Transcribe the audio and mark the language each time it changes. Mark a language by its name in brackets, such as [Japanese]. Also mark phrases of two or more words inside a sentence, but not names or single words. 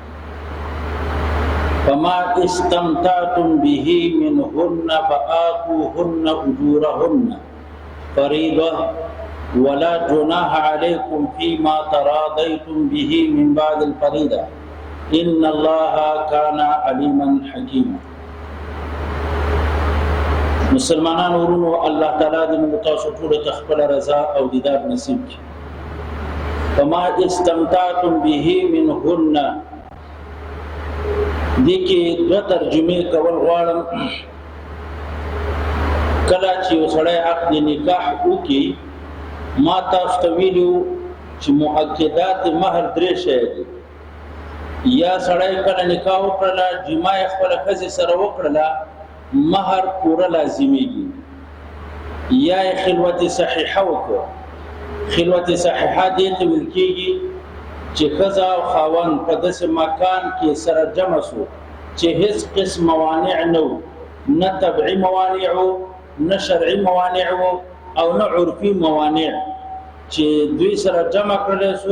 [Arabic] فما استمتعتم به منهن فآتوهن أجورهن فريضة ولا جناح عليكم فيما تراضيتم به من بعد الفريضة إن الله كان عليما حكيما. [Pashto] مسلمانان ورونو الله تعالی دې موږ تاسو ټول ته خپل رضا او دیدار نصیب کړي. [Arabic] فما استمتعتم به منهن [Pashto] دې کې دوه ترجمې کول غواړم. کله چې وسړی عقد نکاح وکړي ما تاسو ته ویلو چې مؤکدات مہر درې شی دي. یا سړی کله نکاح وکړله جما یې خپله ښځې سره وکړله مہر پوره لازمیږي. یا یې خلوت صحیحه وکړه. خلوت صحیحه دې ته ویل کېږي چې ښځه او خاوند په داسې مکان کې سره جمع شو چې هیڅ قسم موانع نه وو، نه طبعي موانع وو، نه شرعي موانع وو او نه عرفي موانع، چې دوی سره جمع کړلی شو.